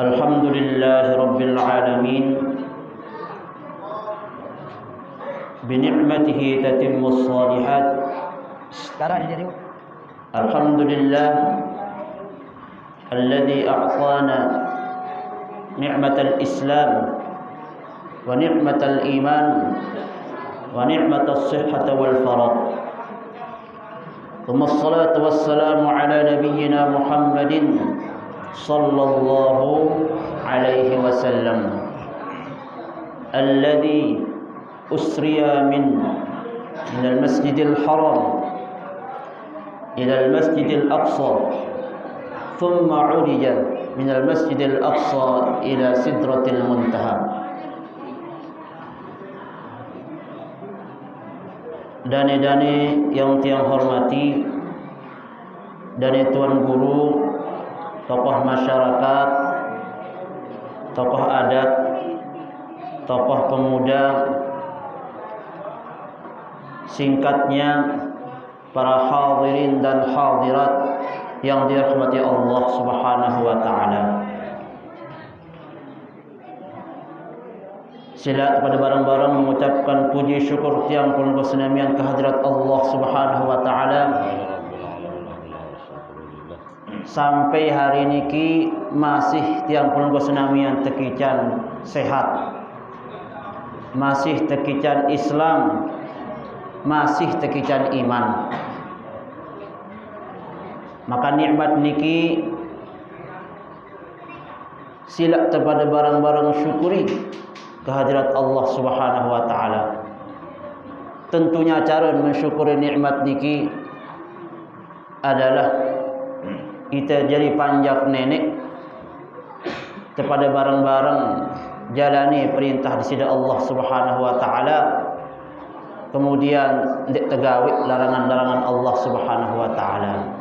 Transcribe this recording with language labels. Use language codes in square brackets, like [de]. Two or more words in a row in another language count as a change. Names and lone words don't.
[ar] الحمد لله رب العالمين بنعمته تتم الصالحات. [id] Sekarang jadi [ar] الحمد لله الذي أعطانا نعمة الإسلام ونعمة الإيمان ونعمة الصحة والفرح. ثم الصلاة والسلام على نبينا محمد صلى الله عليه وسلم الذي أسري من المسجد الحرام إلى المسجد الأقصى ثم عرج من المسجد الأقصى إلى سدرة المنتهى. [id] Dane-dane yang tiang hormati, dane tuan guru, tokoh masyarakat, tokoh adat, tokoh pemuda, singkatnya para hadirin dan hadirat yang dirahmati [ar] الله سبحانه وتعالى. [sas] Sila kepada barang-barang mengucapkan puji syukur tiang pun kesenamian kehadirat [ar] الله سبحانه وتعالى. [sas] Sampai hari niki masih tiang pun kesenamian tekican sehat, masih tekican Islam, masih tekican iman. Maka nikmat niki sila kepada barang-barang syukuri kehadirat [ar] الله سبحانه وتعالى. [sas] Tentunya cara mensyukuri nikmat niki adalah kita jadi panjak nenek kepada barang-barang jalani perintah di sisi [ar] الله سبحانه وتعالى, [sas] kemudian ndak tegawi larangan-larangan [ar] الله سبحانه وتعالى.